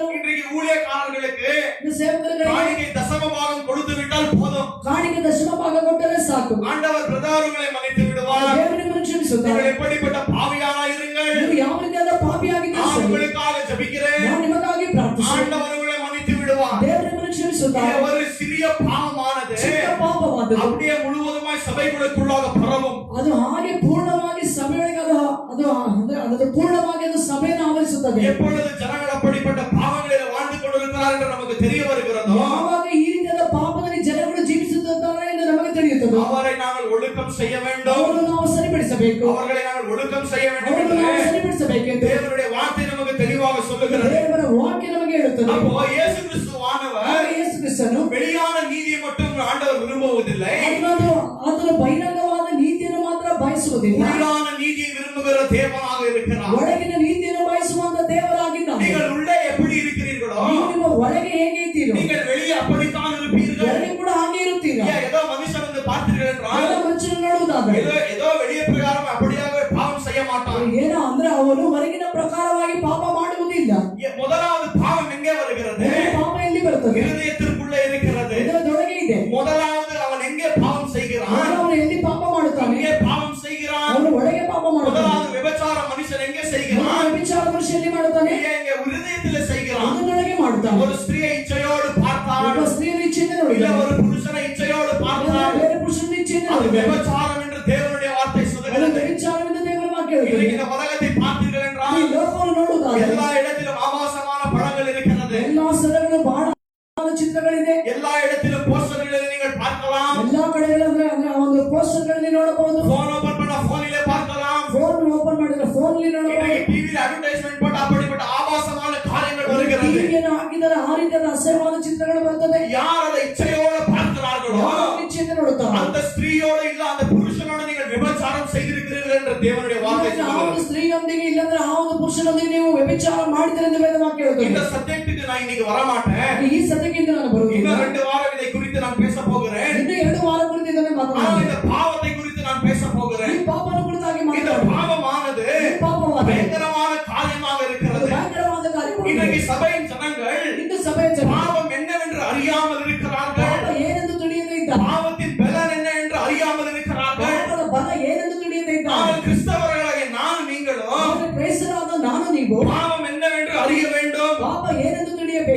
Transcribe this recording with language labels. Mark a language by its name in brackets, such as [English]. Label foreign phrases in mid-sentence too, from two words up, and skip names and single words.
[Tamil] இன்றைக்கு ஊழியக்காரர்களுக்கு [Kannada] ಇದು ಸೇವಕರಿಗೆ [Tamil] காணிக்கை தசம பாகம் கொடுத்து விட்டால் போதும், [Kannada] ಕಾಣಿಕೆ ದಶಮ ಭಾಗ ಕೊಟ್ಟರೆ ಸಾಕು, [Tamil] ஆண்டவர் பிரதாரங்களை மன்னித்து விடுவார். [Kannada] ದೇವರನ್ನು ಕ್ಷಮಿಸುತ್ತಾರೆ. [Tamil] நீங்கள் எப்படிப்பட்ட பாவியானா இருங்கள், [Kannada] ನೀವು ಯಾವ ರೀತಿಯಾದ ಪಾಪಿಯಾಗಿದ್ದರೆ [Tamil] நான் [Kannada] ಸರಿ, [Tamil] உங்களுக்காக ஜெபிக்கிறேன், [Kannada] ನಾನು ನಿಮಗಾಗಿ ಪ್ರಾರ್ಥಿಸುತ್ತೇನೆ, [Tamil] ஆண்டவர் உங்களை மன்னித்து விடுவார். [Kannada] ದೇವರನ್ನು ಕ್ಷಮಿಸುತ್ತಾರೆ. [Tamil] இது ஒரு சிறிய பாவமானது [Kannada] ಚಿಕ್ಕ ಪಾಪವಾದದ್ದು [Tamil] அப்படியே முழுவதுமாய் சபைகளுக்குள்ளாக பரவும். [Kannada] ಅದು ಹಾಗೆ ಪೂರ್ಣವಾಗಿ ಸಭೆಯೊಳಗೆ ಅದು ಅಂದ್ರೆ ಅದು ಪೂರ್ಣವಾಗಿ ಅದು ಸಭೆಯನ್ನು ಆವರಿಸುತ್ತದೆ. [Tamil] எப்பொழுது ஜனங்கள் அப்படிப்பட்ட பாவங்களில் வாழ்ந்து கொண்டிருக்கிறார் என்று நமக்கு தெரிய வருகிறதோ [Kannada] ಯಾವಾಗ ಈ ರೀತಿಯಾದ ಪಾಪದಲ್ಲಿ ಜನಗಳು ಜೀವಿಸುತ್ತಿದ್ದಾರೆ ಎಂದು ನಮಗೆ ತಿಳಿಯುತ್ತದೆ, [Tamil] அவரை நாங்கள் ஒழுக்கம் செய்ய வேண்டும், [Kannada] ಅವರನ್ನು ನಾವು ಸರಿಪಡಿಸಬೇಕು, [Tamil] அவர்களை நாங்கள் ஒழுக்கம் செய்ய வேண்டும் [Kannada] ಅವರನ್ನು ನಾವು [Tamil] என்று [Kannada] ಸರಿಪಡಿಸಬೇಕೆಂದು [Tamil] தேவனுடைய வார்த்தை நமக்கு தெளிவாக சொல்லுகிறது. [Kannada] ದೇವರ ವಾಕ್ಯ ನಮಗೆ ಹೇಳುತ್ತದೆ. [Tamil] அப்போ இயேசு கிறிஸ்துவானவர் [Kannada] ಆಗ ಯೇಸು ಕ್ರಿಸ್ತನು [Tamil] வெளியான நீதியை மட்டும் ஆண்டவர் விரும்புவதில்லை, [Kannada] ಆತನು ಬಹಿರಂಗವಾದ ನೀತಿಯನ್ನು ಮಾತ್ರ ಬಯಸುವುದಿಲ್ಲ, [Tamil] உள்ளான நீதியை விரும்புகிற தேவனாக இருக்கிறார். [Kannada] ಒಳಗಿನ ನೀತಿಯನ್ನು ಬಯಸುವಂತ ದೇವರಾಗಿದ್ದಾನೆ. [Tamil] நீங்கள் உள்ளே எப்படி இருக்கிறீர்களோ [Kannada] ನೀವು ನಿಮ್ಮ ಒಳಗೆ ಹೇಗೆ ಇದ್ದೀರೋ [Tamil] நீங்கள் வெளியே அப்படித்தான் இருப்பீர்கள். [Kannada] ಒಳಗೆ ಕೂಡ ಹಾಗೆ ಇರುತ್ತೀರಾ. [Tamil] ஏதோ மனுஷன் வந்து பார்த்தீர்கள் என்றால் [Kannada] ಎಲ್ಲ ಮನುಷ್ಯರು ನೋಡುವುದಾದರೆ [Tamil] ஏதோ வெளியே பிரகாரம் அப்படியாக பாவம் செய்ய மாட்டான். [Kannada] ಏನೋ ಅಂದ್ರೆ ಅವನು ಹೊರಗಿನ ಪ್ರಕಾರವಾಗಿ ಪಾಪ ಮಾಡುವುದಿಲ್ಲ. [Tamil] முதலாவது பாவம் எங்கே வருகிறது? [Kannada] ಪಾಪ ಎಲ್ಲಿ ಬರುತ್ತದೆ? [Tamil] இருதயத்திற்குள்ளே இருக்கிறது. [Kannada] ಇದರೊಳಗೆ ಇದೆ. [Tamil] முதலாவது அவன் எங்கே பாவம் செய்கிறான்? [Kannada] ಅವನು ಎಲ್ಲಿ ಪಾಪ ಮಾಡುತ್ತಾನೆ? [Tamil] எங்கே பாவம் செய்கிறான்? [Kannada] ಅವನು ಒಳಗೆ ಪಾಪ ಮಾಡುತ್ತಾನೆ. [Tamil] முதலாவது விபச்சார மனுஷன் எங்கே செய்கிறான்? [Kannada] ವ್ಯಭಿಚಾರ ಮನುಷ್ಯ ಎಲ್ಲಿ ಮಾಡುತ್ತಾನೆ? [Tamil] எங்கே இருதயத்திலே செய்கிறான். [Kannada] ಅದರೊಳಗೆ ಮಾಡುತ್ತಾನೆ. [Tamil] ஒரு ஸ்திரியை இச்சையோடு பார்த்தான், [Kannada] ಒಬ್ಬ ಸ್ತ್ರೀಯ ಇಚ್ಛೆಯಿಂದ [Tamil] இல்ல [Kannada] ನೋಡಿದ್ದಾನೆ, [Tamil] ஒரு புருஷனை இச்சையோடு பார்த்தான், [Kannada] ಬೇರೆ ಪುರುಷನ ಇಚ್ಛೆಯಿಂದ [Tamil] அது [Kannada] ನೋಡಿದ್ದಾನೆ. [Tamil] விபச்சாரம் என்று தேவனுடைய வார்த்தை [Kannada] ಅದು [Tamil] சொல்லுகிறது. [Kannada] ವ್ಯಭಿಚಾರವೆಂದು ದೇವರ ವಾಕ್ಯ ಹೇಳುತ್ತದೆ. [Tamil] இன்னைக்கு இந்த உலகத்தை பார்த்தீர்கள் [Kannada] ಈ [Tamil] என்றால் [Kannada] ಲೋಕವನ್ನು ನೋಡುವುದಾದರೆ [Tamil] எல்லா இடத்திலும் ஆபாசமான படங்கள் இருக்கிறது. [Kannada] ಎಲ್ಲಾ ಸ್ಥಳಗಳು ಬಹಳ ಚಿತ್ರಗಳಿದೆ. [Tamil] எல்லா இடத்திலும் போஸ்டர்களை நீங்கள் பார்க்கலாம். [Kannada] ಎಲ್ಲಾ ಕಡೆಗಳಲ್ಲಿ ಅಂದ್ರೆ ಆ ಒಂದು ಪೋಸ್ಟರ್ಗಳಲ್ಲಿ ನೋಡಬಹುದು. [English] phone open [Tamil] பண்ண போனிலே பார்க்கலாம். [English] phone open [Kannada] ಮಾಡಿದ್ರೆ ಫೋನ್ ಅಲ್ಲಿ ನೋಡಬಹುದು. [Tamil] டிவியில் அட்வர்டைஸ்மென்ட் போட்டு அப்படிப்பட்ட ஆபாசமான காரியங்கள் வருகிறது. [Kannada] ಟಿವಿಯನ್ನು ಹಾಕಿದರೆ ಆ ರೀತಿಯಾದ ಅಸಹ್ಯವಾದ ಚಿತ್ರಗಳು ಬರುತ್ತದೆ. [Tamil] யார் அதை இச்சையோடு பார்க்கிறார்களோ [Kannada] ಯಾರು ಇಚ್ಛೆಯಿಂದ ನೋಡುತ್ತಾರೆ, [Tamil] அந்த ஸ்திரீயோடு இல்ல அந்த புருஷனோடு நீங்கள் விபச்சாரம் செய்திருக்கிறீர்கள் என்று தேவனுடைய வார்த்தை [Kannada] ಆ ಒಂದು [Tamil] சொல்லுகிறது. [Kannada] ಸ್ತ್ರೀಯೊಂದಿಗೆ ಇಲ್ಲಂದ್ರೆ ಆ ಒಂದು ಪುರುಷನೊಂದಿಗೆ ನೀವು ವ್ಯಭಿಚಾರ ಮಾಡಿದರೆ ಎಂದು ವೇದ ವಾಕ್ಯ [Tamil] இந்த [Kannada] ಹೇಳುತ್ತದೆ. [Tamil] சப்ஜெக்ட்டுக்கு நான் இன்னைக்கு வர மாட்டேன். [Kannada] ಈ ಸತ್ಯಕ್ಕಿಂತ ನಾನು ಬರುವುದಿಲ್ಲ. [Tamil] இன்னும் 2 வாரம் இதை குறித்து நான் பேச போகிறேன். [Kannada] ಇನ್ನು 2 ವಾರ ಕುರಿತು ಇದನ್ನೇ [Tamil] ஆனால் [Kannada] ಮಾತನಾಡುತ್ತೇನೆ. [Tamil] இந்த பாவத்தை குறித்து நான் பேச [Kannada] ಈ [Tamil] போகிறேன். [Kannada] ಪಾಪನ ಕುರಿತಾಗಿ [Tamil] இந்த [Kannada] ಮಾತನಾಡುತ್ತೇನೆ. [Tamil] பாவமானது [Kannada] ಈ ಪಾಪವಾದ [Tamil] பயங்கரமான காரியமாக [Kannada] ಅದು [Tamil] இருக்கிறது. [Kannada] ಭಯಂಕರವಾದ ಕಾರ್ಯವಾಗಿದೆ. [Tamil] இன்றைக்கு சபையின் ஜனங்கள் [Kannada] ಇಂದು ಸಭೆಯ ಜನ [Tamil] பாவம் என்னவென்று அறியாமல் இருக்கிறார்கள். [Kannada] ಪಾಪ ಏನೆಂದು ತಿಳಿಯದೇ ಇದ್ದಾರೆ, [Tamil] பாவத்தின் பலன் என்ன என்று அறியாமல் இருக்கிறார்கள். [Kannada] ಪಾಪದ ಬಲ ಏನೆಂದು ತಿಳಿಯದೇ ಇದ್ದಾರೆ. [Tamil] ஆனால் கிறிஸ்தவர்களாகிய நான் நீங்களும் [Kannada] ಆದರೆ ಕ್ರೈಸ್ತರಾದ ನಾನು ನೀವು [Tamil] பாவம் என்னவென்று அறிய வேண்டும். [Kannada] ಪಾಪ ತಿಳಿಯಬೇಕು.